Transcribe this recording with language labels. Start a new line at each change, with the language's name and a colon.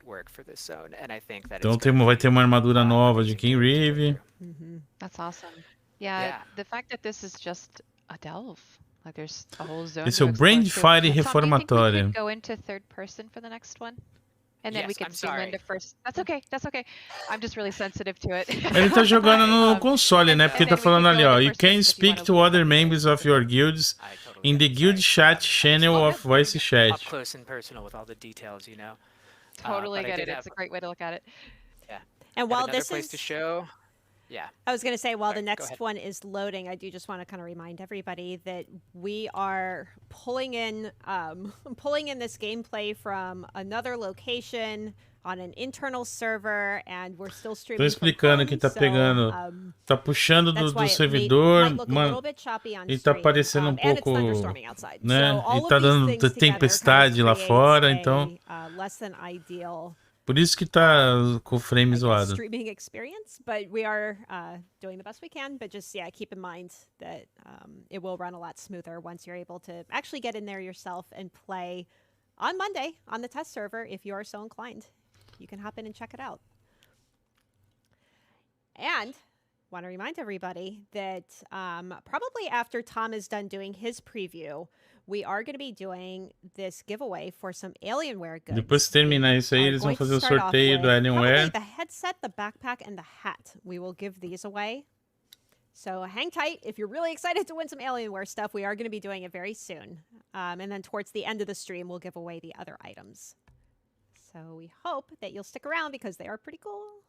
Portuguese: Então vai ter uma armadura nova de Kinreeve.
English: That's awesome. Yeah, the fact that this is just a delve. Like there's a whole zone.
Portuguese: Esse é o Brandfire Reformatória.
English: Go into third person for the next one? And then we can zoom into first. That's okay. That's okay. I'm just really sensitive to it.
Portuguese: Ele tá jogando no console, né? Porque tá falando ali, ó.
English: You can speak to other members of your guilds in the guild chat channel of voice chat. Up close and personal with all the details, you know. Totally get it. It's a great way to look at it. Yeah. And while this place to show. Yeah. I was going to say, while the next one is loading, I do just want to kind of remind everybody that we are pulling in this gameplay from another location on an internal server, and we're still streaming.
Portuguese: Tô explicando que tá pegando, tá puxando do servidor, e tá aparecendo um pouco, né? E tá dando tempestade lá fora, então.
English: Less than ideal.
Portuguese: Por isso que tá com o frame zoado.
English: Streaming experience, but we are doing the best we can. But just keep in mind that it will run a lot smoother once you're able to actually get in there yourself and play on Monday on the test server if you are so inclined. You can hop in and check it out. And want to remind everybody that probably after Tom is done doing his preview, we are going to be doing this giveaway for some Alienware goods.
Portuguese: Depois de terminar isso aí, eles vão fazer o sorteio do Alienware.
English: The headset, the backpack, and the hat. We will give these away. So hang tight. If you're really excited to win some Alienware stuff, we are going to be doing it very soon. And then towards the end of the stream, we'll give away the other items. So we hope that you'll stick around because they are pretty cool.